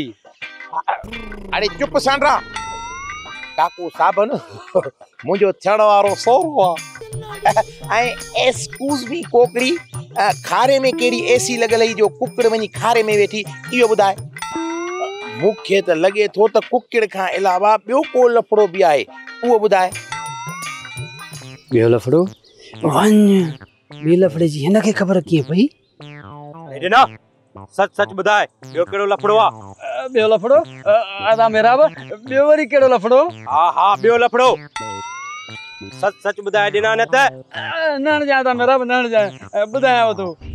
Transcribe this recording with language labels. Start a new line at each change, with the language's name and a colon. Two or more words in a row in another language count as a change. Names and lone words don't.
Sindhi: अरे चुप सांडरा काको साबन मुंहिंजो थियण वारो सौरो आहे ऐं
English: excuse me
Sindhi: कोकड़ी खारे में कहिड़ी एसी लॻल हुई जो कुकड़ वञी खारे में वेठी इहो ॿुधाए मूंखे त लॻे थो त कुकड़ खां अलावा ॿियो को लफड़ो बि आहे उहो ॿुधाए ॿियो लफड़ो वञ ॿी लफड़े जी हिनखे ख़बर कीअं पई ना सच ॿुधाए ॿियो कहिड़ो लफड़ो आहे ॿियो लफड़ो आदा मेरा ॿियो वरी कहिड़ो लफड़ो हा ॿियो लफड़ो सच ॿुधाए ॾिना न त न जा आदा मेरा न जा ॿुधायांव थो